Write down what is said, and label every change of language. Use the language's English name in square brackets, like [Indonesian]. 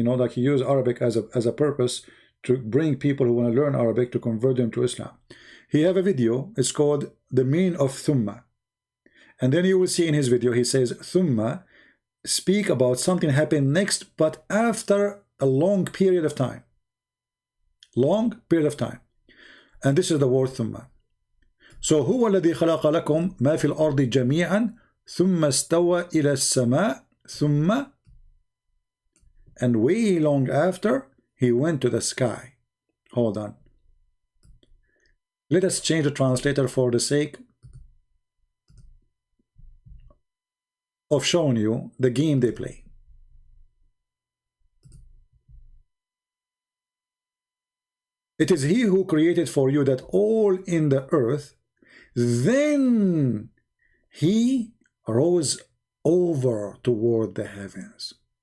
[English] You know, like he uses Arabic as a purpose to bring people who want to learn Arabic to convert them to Islam. He have a video, it's called The Meaning of Thumma. And then you will see in his video, he says, Thumma, speak about something happened next, but after a long period of time. Long period of time. And this is the word Thumma. So, [Arabic] هو الذي خلق لكم ما في الأرض جميعا ثم استوى إلى السماء ثم, [English] and way long after, He went to the sky. Hold on. Let us change the translator for the sake of showing you the game they play. It is He who created for you that all in the earth, then He rose over toward the heavens.